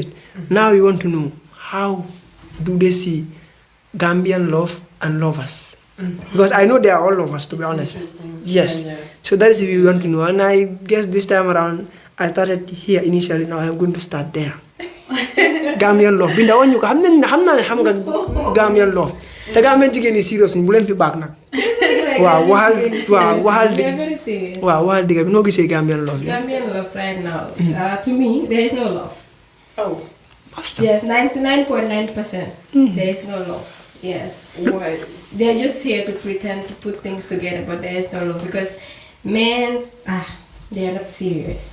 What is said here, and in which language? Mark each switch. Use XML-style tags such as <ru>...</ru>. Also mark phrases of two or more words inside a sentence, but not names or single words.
<en>Now we want to know, how do they see Gambian love and lovers? Because I know they are all lovers, to be honest. Yes. So that is what we want to know. And I guess this time around, I started here initially, now I'm going to start there. Gambian love. Binda on you</en> <wo>xam nga</wo> <en>Gambian love.</en> <wo>Te Gambian jigéen yi serious ni bu leen fi baax nag. Waaw waxal digga bi noo gisee</wo> <en>Gambian love. Gambian love right now. To me, there is no love. Oh. Yes, 99.9%. There is no love. Yes. Why? They're just here to pretend to put things together, but there is no love because men, they are not serious.</en>